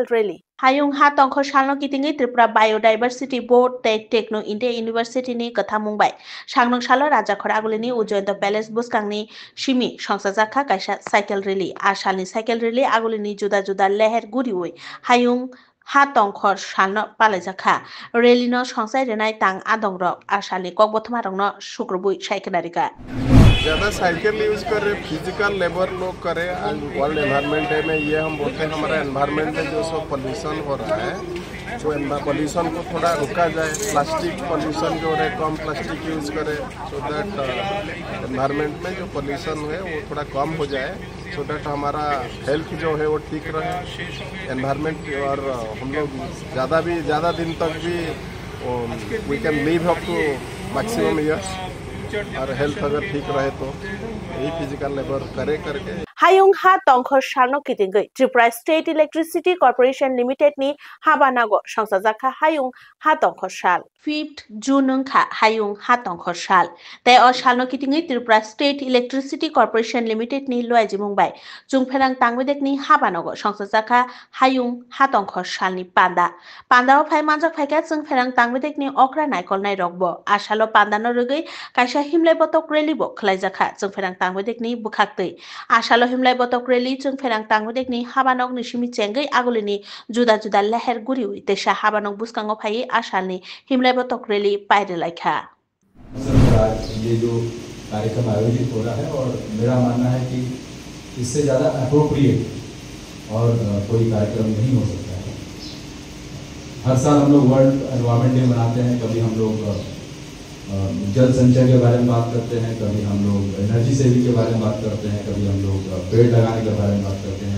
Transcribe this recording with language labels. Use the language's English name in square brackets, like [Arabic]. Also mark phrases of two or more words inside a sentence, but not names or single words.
[Kok Borok] Rally Hayung Ha Tongkhor Sharno Kitingi Tripura Biodiversity Board Techno India University ni Kathamung Bai Sangnong Salo Raja Khoraglini Ujjayanta Palace Buskangni Shimi Songsajaka Kaisa [English] Cycle Rally [Kok Borok] Ashalni [English] Cycle Rally [Kok Borok] Agulini Juda Juda Leher Guriwi Hayung Ha Tongkhor Shalno Palajaka Relino Songsai Renai Tang Adongrok Ashali Kokbothmarongno Sukrobui Shaikenarika [Hindi] ज़्यादा साइकिल यूज़ करें, [English] physical labour [Hindi] लोग करें। आज [English] World Environment Day [Hindi] में ये हम बोलते हैं हमारा एनवायरनमेंट में जो सब पोल्यूशन हो रहा है तो पोल्यूशन को थोड़ा रुका जाए। [English] plastic pollution [Hindi] जो है कम प्लास्टिक यूज़ करें [English] so that environment [Hindi] में जो पोल्यूशन है वो थोड़ा कम हो जाए [English] so that [Hindi] हमारा हेल्थ जो है वो ठीक रहे एनवायरनमेंट और हम लोग ज़्यादा दिन तक भी [English] we can live up to maximum years [Hindi] और हेल्थ अगर ठीक रहे तो यही [English] physical labour [Hindi] करके [Kok Borok] Hayung Ha Tongkhor Sharno Kitingai Tripura State Electricity Corporation Limited ni Habanago Songsajaka Hayung Ha Tongkhor Shal 5th June Kha Hayung Ha Tongkhor Shal Te o Shalno Kitingai Tripura State Electricity Corporation Limited ni Loajimung Bai Jungpherang Tangwedek ni Habanago Songsajaka Hayung Ha Tongkhor Shal ni Panda o phai manjak phaika Jungpherang Tangwedek ni Okra Naikol Nai Rokbo Ashalo Panda no rugai Kaisa Himlai Botok Relibo Khlaijaka Jungpherang Tangwedek ni Bukhaktei Ashalo Himlai Botok Rally Jungpherang Tangwedek ni Habanok ni Shimi Chengai Agulini Juda Juda Leher Guriwi Desha Habanok Buskango Phai Ashalni Himlai Botok Rally Paidelaikha [Hindi] ये जो कार्यक्रम आयोजित हो रहा है और मेरा मानना है कि इससे ज़्यादा अप्रोप्रिएट और कोई कार्यक्रम नहीं हो सकता है। हर साल हम लोग [English] World Environment Day [Hindi] मनाते हैं, कभी हम लोग जल संचय के बारे में बात करते हैं, कभी हम लोग [English] energy saving [Hindi] के बारे में बात करते हैं, कभी हम लोग पेड़ लगाने के बारे में बात करते हैं।